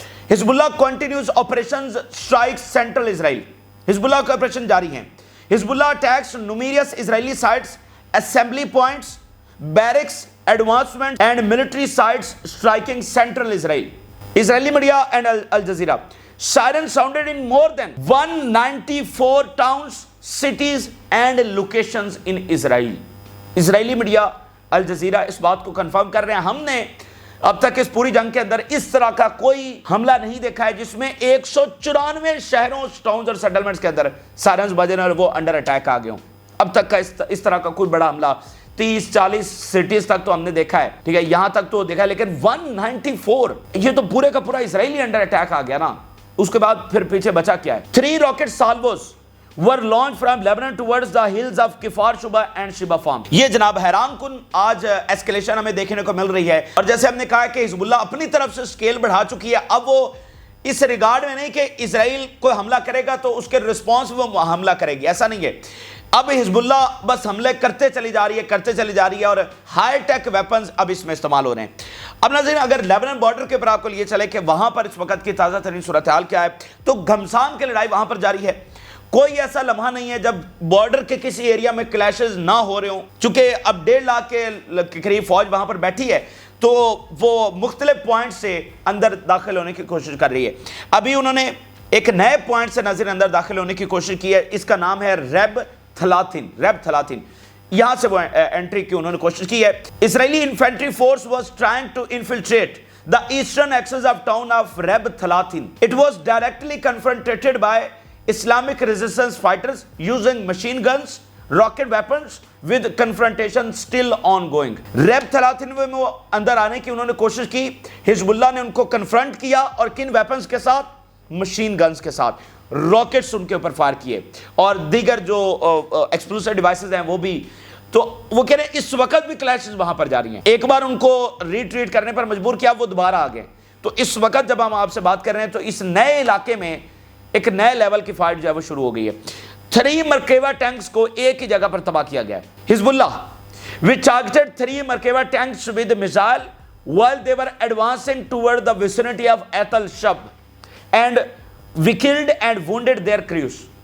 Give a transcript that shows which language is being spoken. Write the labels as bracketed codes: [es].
[en] Hezbollah continues operations strike central Israel. [ur] حزب اللہ کے آپریشن جاری ہیں. [en] Hezbollah attacks numerous Israeli sites, assembly points, barracks, advancement and military sites striking central Israel. Israeli media and Al Jazeera. Siren sounded in more than 194 towns, cities and locations in Israel. [ur] Israeli media Al Jazeera اس بات کو confirm کر رہے ہیں ہم نے اب تک اس پوری جنگ کے اندر اس طرح کا کوئی حملہ نہیں دیکھا ہے جس میں 194 شہروں, ٹاؤنز اور سیٹلمنٹس کے اندر سائرنز بجنے اور وہ انڈر اٹیک آ گئے ہوں. اب تک کا اس طرح کا کوئی بڑا حملہ 30-40 سٹیز تک تو ہم نے دیکھا ہے, ٹھیک ہے, یہاں تک تو دیکھا ہے, لیکن 194 یہ تو پورے کا پورا اسرائیلی انڈر اٹیک آ گیا نا. اس کے بعد پھر پیچھے بچا کیا ہے. [en] 3 rocket salvos were launched from Lebanon towards the hills of Kfar Shuba and Shiba Farm. [ur] یہ جناب حیران کن آج ایسکیلیشن ہمیں دیکھنے کو مل رہی ہے, اور جیسے ہم نے کہا کہ حزب اللہ اپنی طرف سے سکیل بڑھا چکی ہے. اب وہ اس ریگارڈ میں نہیں کہ اسرائیل کوئی حملہ کرے گا تو اس کے رسپانس وہ حملہ کرے گی, ایسا نہیں ہے. اب حزب اللہ بس حملے کرتے چلی جا رہی ہے اور ہائی ٹیک ویپنز اب اس میں استعمال ہو رہے ہیں. اب ناظرین اگر لیبنان بارڈر کے اوپر آپ کو لیے چلے کہ وہاں پر اس وقت کی تازہ ترین صورتحال کیا ہے, تو گھمسان کی لڑائی وہاں پر جاری ہے. کوئی ایسا لمحہ نہیں ہے جب بارڈر کے کسی ایریا میں کلیشز نہ ہو رہے ہوں. چونکہ اب 1.5 لاکھ کے قریب فوج وہاں پر بیٹھی ہے تو وہ مختلف پوائنٹ سے اندر داخل ہونے کی کوشش کر رہی ہے. ابھی انہوں نے ایک نئے پوائنٹ سے نظر اندر داخل ہونے کی کوشش کی ہے, اس کا نام ہے ریب تھلاتھن. یہاں سے وہ انٹری کی انہوں نے کوشش کی ہے. [en] Israeli infantry force was trying to infiltrate the eastern axis of town of Reb Thalathin. It was directly confronted by Islamic resistance fighters using machine guns, rocket weapons, with confrontation still ongoing. [ur] Reb Thalathin میں وہ اندر آنے کی انہوں نے کوشش کی. حزب اللہ نے ان کو کنفرنٹ کیا اور کن ویپنز کے ساتھ؟ مشین گنز کے ساتھ. راکٹس ان کے اوپر فائر کیے اور دیگر جو ایکسپلوسیو ڈیوائسز ہیں وہ بھی. تو وہ کہہ رہے ہیں اس وقت بھی کلیشز وہاں پر جاری ہیں. ایک بار ان کو ریٹریٹ کرنے پر مجبور کیا, وہ دوبارہ آ گئے. تو اس وقت جب ہم آپ سے بات کر رہے ہیں تو اس نئے علاقے میں ایک نئے لیول کی فائٹ جو ہے وہ شروع ہو گئی ہے. 3 مرکبہ ٹینکس کو ایک ہی جگہ پر تباہ کیا گیا ہے. [en] Hezbollah which targeted 3 مرکبہ tanks with missile while they were advancing toward the vicinity of Atal Shab and we killed and wounded their crews.